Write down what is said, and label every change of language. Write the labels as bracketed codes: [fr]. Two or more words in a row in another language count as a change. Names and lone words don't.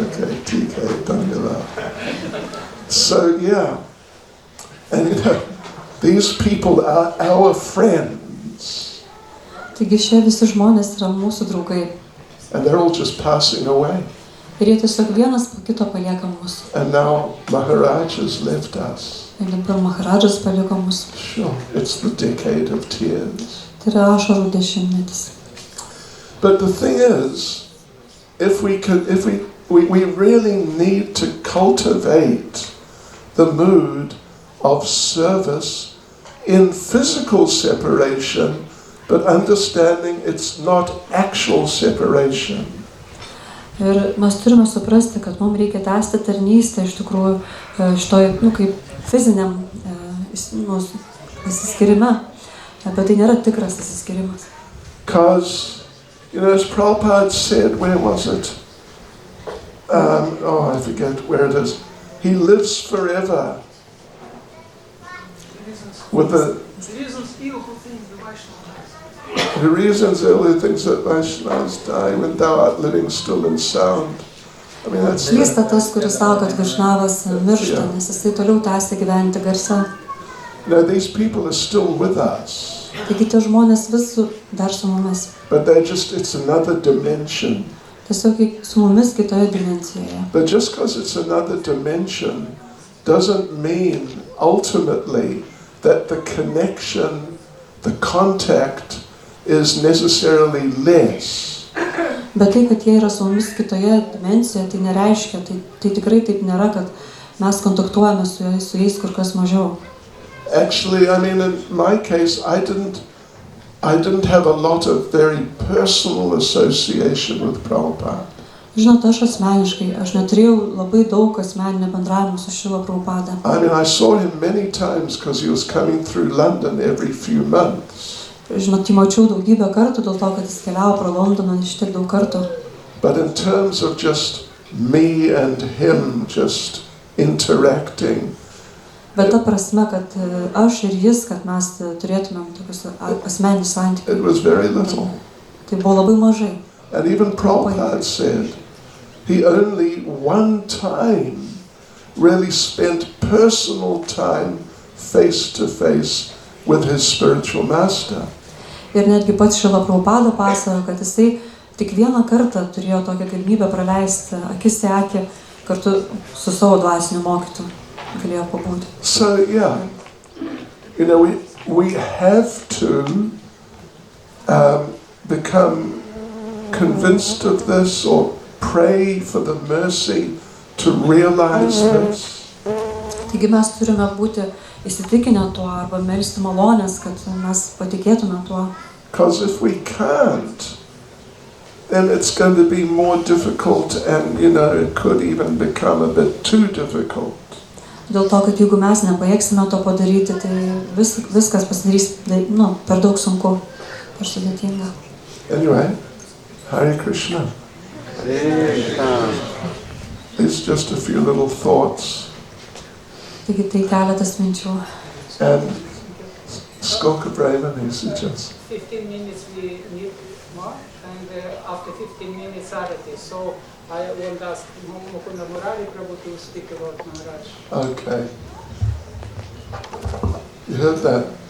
[hi] Okay, ठीक है, धन्यवाद. [en] So yeah, and these people are our friends. [lt] Taigi šie visi žmonės yra mūsų draugai. [en] And they're all just passing away. [lt] Ir jie tiesiog vienas po kito palieka mus. [en] And now Maharaj has left us. [lt] Ir dabar Maharadžas paliko mus. [en] Sure, it's the decade of tears. [lt] Tai yra ašarų dešimtmetis. [en] But the thing is, if we really need to cultivate the mood of service in physical separation, but understanding it's not actual separation. [lt] Ir mes turime suprasti, kad mums reikia tęsti tarnystę iš tikrųjų šitoj, kaip fiziniam įsiskirime, bet tai nėra tikras įsiskirimas. [en] Because, as Prabhupada said, where was it? I forget where it is. He lives forever. With the reasons evil things that Vaishnavas die when thou art living still in sound. I mean, that's... [lt] Klysta tas, kuris sako, kad Vaishnavas miršta, nes jisai toliau tęsia gyventi garse. [en] No, these people are still with us. [lt] Taigi tie žmonės vis dar su mumis. [en] But it's another dimension. [lt] Tiesiog su mumis kitoje dimensijoje. [en] But just because it's another dimension doesn't mean ultimately that the connection, the contact is necessarily less. [lt] Bet tai, kad jie yra su mumis kitoje dimensijoje, tai nereiškia, tai tikrai taip nėra, kad mes kontaktuojame su jais kur kas mažiau. [en] Actually, I mean, in my case, I didn't have a lot of very personal association with Prabhupada. [lt] Žinot, aš asmeniškai, aš neturėjau labai daug asmeninio bendravimo su Šrila Prabhupada. [en] I mean, I saw him many times because he was coming through London every few months. [lt] Žinot, jį mačiau daugybę kartų dėl to, kad jis keliavo pro Londoną šitiek daug kartų. [en] But in terms of just me and him just interacting, [lt] Bet ta prasme, kad aš ir jis, kad mes turėtumėm tokius asmeninius santykius. [en] it was very little. [lt] Tai buvo labai mažai. [en] And even Prabhupada said he only one time really spent personal time face to face with his spiritual master. [lt] Ir netgi pats Šrila Prabhupada pasakojo, kad jisai tik vieną kartą turėjo tokią galimybę praleisti akis į akį kartu su savo dvasiniu mokytoju. Galėjo pabūti. [en] So yeah, we have to become convinced of this or pray for the mercy to realize this. [lt] Taigi mes turime būti įsitikinę tuo arba melsti malonės, kad mes patikėtume tuo. [en] Because if we can't, then it's going to be more difficult and, it could even become a bit too difficult. [lt] Dėl to, kad jeigu mes nepajėgsime to padaryti, tai viskas pasidarys per daug sunku, per sudėtinga. [en] Anyway, Hare Krishna. It's just a few little thoughts. [lt] Taigi tai keletas minčių. [en] And Skoka Brahmani suggests. 15 minutes we need more, and after 15 minutes arati. So I will ask Mukunda Murari Prabhu to speak about Maharaj. Okay. You heard that?